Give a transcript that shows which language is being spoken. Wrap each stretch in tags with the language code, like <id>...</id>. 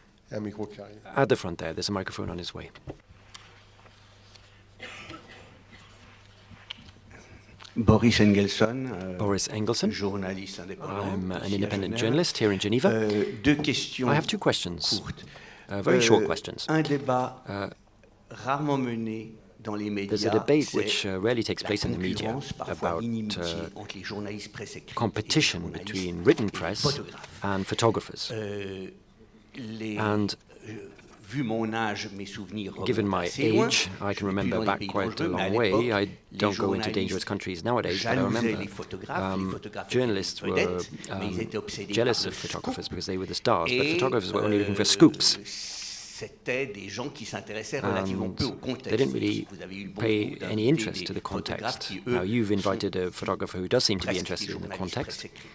<fr>Un micro qui arrive.</fr> <en>At the front there's a microphone on its way.</en> <fr>Boris Engelson, journaliste indépendant.</fr> <en>I'm an independent journalist here in Geneva.</en> <fr>Deux questions</fr> <en>I have 2 questions,</en> <fr>courtes.</fr> <en>very short questions.</en> <fr>Un débat rarement mené dans les médias.</fr> <en>There's a debate which rarely takes place in the media about competition between written press and photographers. And</en> <fr>Vu mon âge, mes souvenirs</fr> <en>given my age, I can remember back quite a long way. I don't go into dangerous countries nowadays, but I remember journalists were jealous of photographers because they were the stars, but photographers were only looking for scoops.</en> <fr>C'était des gens qui s'intéressaient relativement peu au contexte.</fr> <en>They didn't really pay any interest to the context. Now, you've invited a photographer who does seem to be interested in the context.</en>